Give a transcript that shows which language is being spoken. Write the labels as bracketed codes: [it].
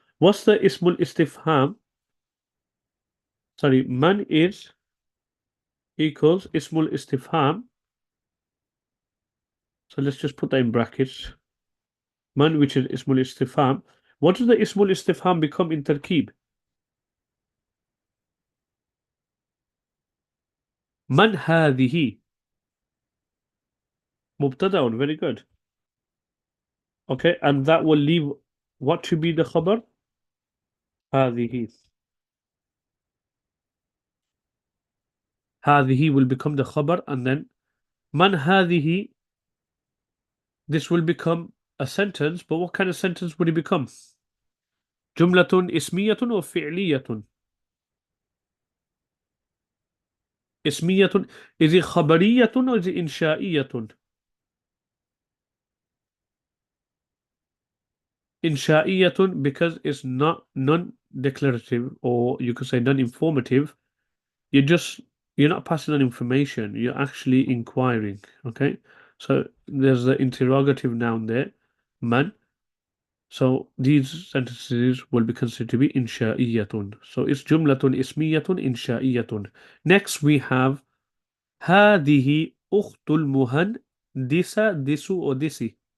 [en] What's the ismul istifham? Sorry, man is equals ismul istifham. So let's just put that in brackets. Man, which is ismul istifham. What does the ismul istifham become in tarkib? [ar] Man هذه مبتدأ. [en] Very good. Okay, and that will leave what to be the khabar? [ar] هذه. [en] هذه will become the khabar, and then [ar] man هذه, [en] this will become a sentence, but what kind of sentence would it become? [ar] جملة اسمية أو فعلية؟ اسمية. [en] Is it خبرية or is it إنشائية؟ إنشائية because it's not non-declarative, or you could say non-informative. You're just you're not passing on information. You're actually inquiring. Okay, so there's the interrogative noun there, man. So these sentences will be considered to be إنشائية. So it's جملة اسمية إنشائية. Next we have [ar] هذه أخت المهندسة ديسو أو ديسي.